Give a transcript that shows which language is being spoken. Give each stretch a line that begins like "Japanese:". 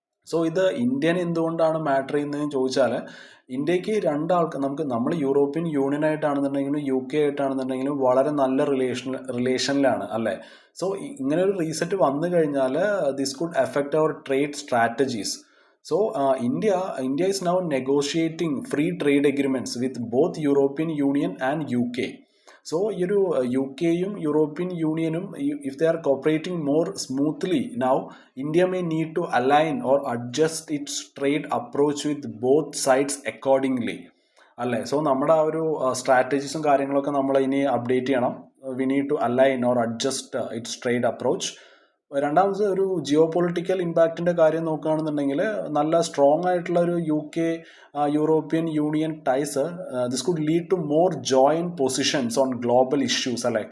Malayalam: So ഇത് Indian എന്തുകൊണ്ടാണ് matter ചെയ്യുന്നതെന്ന് ചോദിച്ചാൽ, ഇന്ത്യക്ക് നമ്മൾ യൂറോപ്യൻ യൂണിയൻ ആയിട്ടാണെന്നുണ്ടെങ്കിലും UK ആയിട്ടാണെന്നുണ്ടെങ്കിലും വളരെ നല്ല റിലേഷനിലാണ് അല്ലേ. സോ ഇങ്ങനെ ഒരു റീസെറ്റ് വന്നു കഴിഞ്ഞാൽ
English: This could affect our trade strategies. So India is now negotiating free trade agreements with both European Union and UK. So
Malayalam: ഒരു യു കെയും യൂറോപ്യൻ യൂണിയനും
English: if they are cooperating more smoothly now, India may need to align or adjust its trade approach with both sides accordingly.
Malayalam: അല്ലേ? So നമ്മുടെ ആ ഒരു സ്ട്രാറ്റജീസും കാര്യങ്ങളൊക്കെ നമ്മൾ ഇനി അപ്ഡേറ്റ് ചെയ്യണം.
English: We need to align or adjust its trade approach.
Malayalam: രണ്ടാമത് ഒരു ജിയോ പൊളിറ്റിക്കൽ ഇമ്പാക്റ്റിൻ്റെ കാര്യം നോക്കുകയാണെന്നുണ്ടെങ്കിൽ നല്ല സ്ട്രോങ് ആയിട്ടുള്ള ഒരു U K European union ties
English: this could lead to more joint positions on global issues
Malayalam: അല്ലേ?